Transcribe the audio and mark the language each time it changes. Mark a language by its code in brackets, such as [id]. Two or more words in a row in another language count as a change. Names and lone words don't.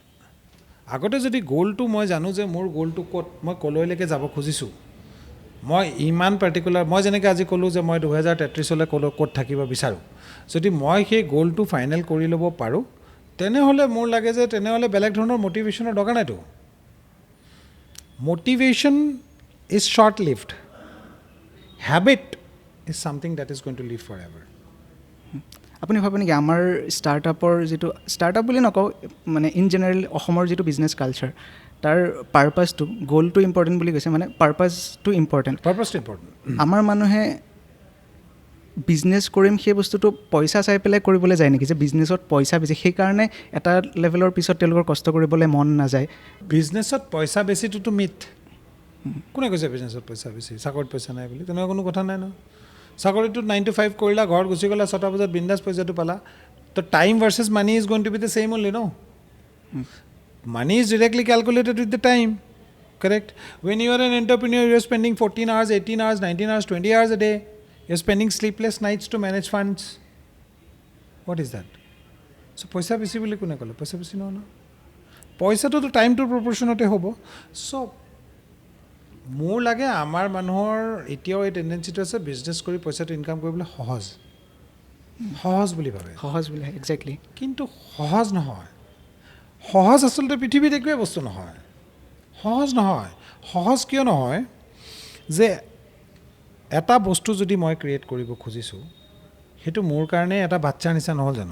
[as] আগতে যদি গ'লটো মই জানো যে মোৰ গ'লটো ক'ত মই ক'লৈকে যাব খুজিছোঁ মই ইমান পাৰ্টিকুলাৰ মই যেনেকৈ আজি ক'লোঁ যে মই 2033 ক'ত থাকিব বিচাৰোঁ যদি মই সেই গ'লটো ফাইনেল কৰি ল'ব পাৰোঁ তেনেহ'লে মোৰ লাগে যে তেনেহ'লে বেলেগ ধৰণৰ মটিভেশ্যনৰ দৰকাৰ নাইতো [en] motivation is short lived habit is something that is going to live for ever [as] আপুনি ভাবে নেকি আমাৰ ষ্টাৰ্টআপৰ যিটো ষ্টাৰ্টআপ বুলি নকওঁ মানে [en] in general [as] অসমৰ যিটো বিজনেছ কালচাৰ তাৰ পাৰ্পাছটো গ'লটো ইম্পৰ্টেণ্ট বুলি কৈছে মানে পাৰ্পাছটো ইম্পৰ্টেণ্ট আমাৰ মানুহে বিজনেছ কৰিম সেই বস্তুটো পইচা চাই পেলাই কৰিবলৈ যায় নেকি যে বিজনেছত পইচা বেছি সেইকাৰণে এটা লেভেলৰ পিছত তেওঁলোকৰ কষ্ট কৰিবলৈ মন নাযায় বিজনেছত পইচা বেছিটোতো মিথ কোনে কৈছে বিজনেছত পইচা বেছি চাকৰিত পইচা নাই বুলি তেনেকুৱা কোনো কথা নাই ন চাকৰিটোত 9 to 5 কৰিলা ঘৰত গুচি গ'লা 6টা বজাত বিন্দাছ পইচাটো পালা তো [en] time versus money is going to be the same only ন money is directly calculated with the time correct when you are an entrepreneur you are spending 14 hours 18 hours 19 hours 20 hours a day you are spending sleepless nights to manage funds what is that so [as] পইচা বেছি বুলি কোনে ক'লে পইচা বেছি ন না পইচা তো টাইম তো প্ৰপ'ৰশ্যনেট হ'ব [en] so [as] মোৰ লাগে আমাৰ মানুহৰ এতিয়াও এই টেন্ডেন্সিটো আছে বিজনেছ কৰি পইচাটো ইনকাম কৰিবলৈ সহজ বুলি ভাবে [en] exactly [as] কিন্তু সহজ নহয় সহজ আচলতে পৃথিৱীত একোৱে বস্তু নহয় সহজ কিয় নহয় যে এটা বস্তু যদি মই ক্ৰিয়েট কৰিব খুজিছোঁ সেইটো মোৰ কাৰণে এটা বাচ্চাৰ নিচিনা নহ'ল জানো